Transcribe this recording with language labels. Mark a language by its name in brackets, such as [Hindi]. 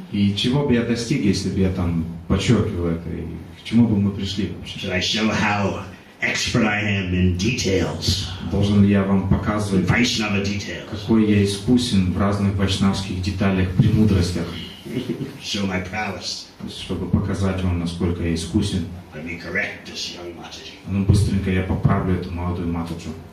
[Russian] И чего бы я достиг, если бы я там подчеркивал это, и к чему бы мы пришли вообще? [English] Should I show how expert I am in details? [Russian] Должен ли я вам показывать, [English] Vaishnava details. [Russian] какой я искусен в разных вайшнавских деталях, премудростях, [English] Show my prowess. [Russian] чтобы показать вам, насколько я искусен? [English] Let me correct this young Mataji. [Russian] Ну, быстренько я поправлю эту молодую матаджу.